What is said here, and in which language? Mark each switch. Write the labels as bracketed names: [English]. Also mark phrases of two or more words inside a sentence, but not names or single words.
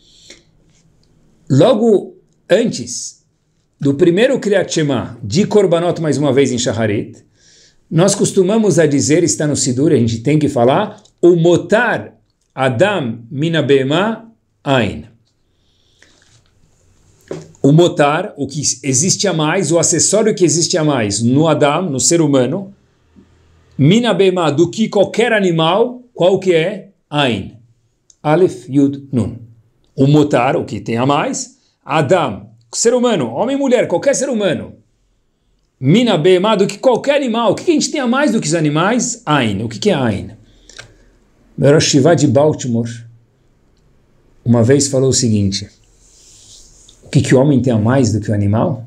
[Portuguese] Logo antes do primeiro Kriyat Shema de Korbanot, mais uma vez em Shacharit, nós costumamos a dizer, está no Sidur, a gente tem que falar, o [Hebrew] מותר אדם מן בהמה אין. [Portuguese] O motar, o que existe a mais, o acessório que existe a mais no Adam, no ser humano, [Hebrew] מן בהמה, [Portuguese] do que qualquer animal, qual que é? [Hebrew] אין. אלף, יוד, Nun. [Portuguese] O motar, o que tem a mais, Adam, ser humano, homem e mulher, qualquer ser humano. [Hebrew] מן בהמה, [Portuguese] do que qualquer animal. O que a gente tem a mais do que os animais? Ain. O que é Ain? O [Hebrew] ראש ישיבה [Portuguese] de Baltimore uma vez falou o seguinte, o que o homem tem a mais do que o animal?